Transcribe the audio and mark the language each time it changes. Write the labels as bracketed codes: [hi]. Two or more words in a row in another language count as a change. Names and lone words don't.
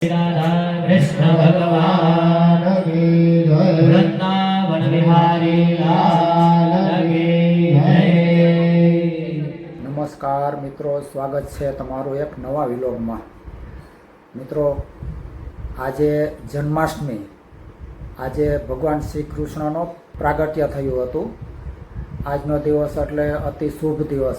[hi] राधा कृष्ण भगवान की जय। वृंदावन बिहारी लाल की जय। [gu] નમસ્કાર મિત્રો, સ્વાગત છે તમારું એક નવા વિલોગમાં। મિત્રો, આજે જન્માષ્ટમી, આજે ભગવાન શ્રી કૃષ્ણનો પ્રાગટ્ય થયું હતું। આજનો દિવસ એટલે અતિ શુભ દિવસ।